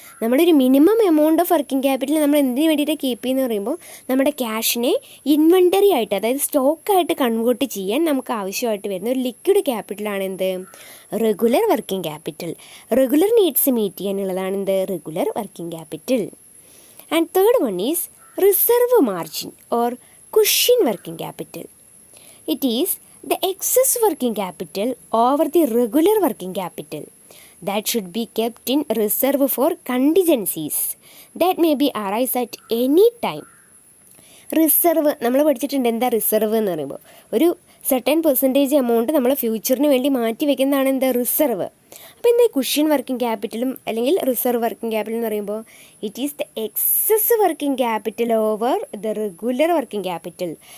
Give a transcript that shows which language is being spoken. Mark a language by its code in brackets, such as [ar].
[ml] നമ്മളൊരു minimum amount of working capital നമ്മൾ എന്തിനു വേണ്ടിയിട്ട് കീപ്പ് ചെയ്യുന്നു പറയുമ്പോൾ നമ്മുടെ ക്യാഷിനെ ഇൻവെൻ്ററി ആയിട്ട്, അതായത് സ്റ്റോക്കായിട്ട് കൺവേർട്ട് ചെയ്യാൻ നമുക്ക് ആവശ്യമായിട്ട് വരുന്ന ഒരു ലിക്വിഡ് ക്യാപിറ്റലാണ് എന്ത്? Regular working capital. Regular needs meet ചെയ്യാനുള്ളതാണ് എന്ത്? [en] Regular working capital. And third one is reserve margin or cushion working capital. It is the excess working capital over the regular working capital that should be kept in reserve for contingencies that may be arise at any time. [ml] Reserve നമ്മൾ പഠിച്ചിട്ടുണ്ട്. എന്താ reserve എന്ന് പറയുമ്പോൾ? ഒരു certain percentage amount നമ്മൾ ഫ്യൂച്ചറിന് വേണ്ടി മാറ്റി വെക്കുന്നതാണ് എന്താ? റിസർവ്. അപ്പോൾ എന്താ കുഷ്യൻ വർക്കിംഗ് ക്യാപിറ്റലും അല്ലെങ്കിൽ റിസർവ് വർക്കിംഗ് ക്യാപിറ്റൽ എന്ന് പറയുമ്പോൾ [en] It is the excess working capital over the regular working capital.